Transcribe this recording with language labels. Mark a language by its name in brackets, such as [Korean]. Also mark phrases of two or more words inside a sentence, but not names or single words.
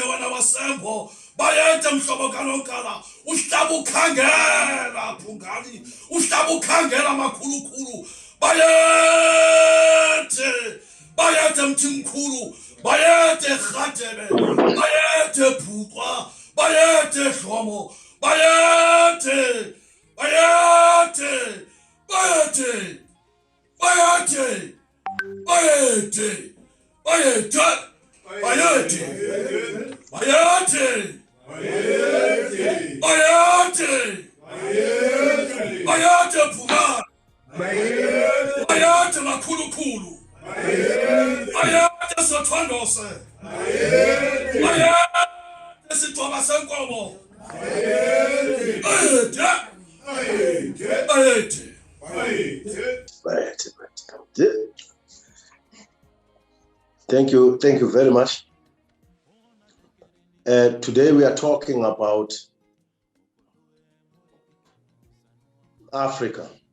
[Zulu] wena wasembo, bayete mhlobo kanonkala, uhlaba ukhangela phungani, uhlaba ukhangela makhulukhulu, bayete, bayete mthimkhulu, bayete Radebe, bayete Bhuqwa, bayete Hlomo, bayete, bayete, bayete, bayete, bayete. Bayete, bayete, bayete, bayete, bayete, bayete Bhuqwa, bayete makhulukhulu, bayete Sothondose, bayete [English] Thank you very much. Today we are talking about Africa.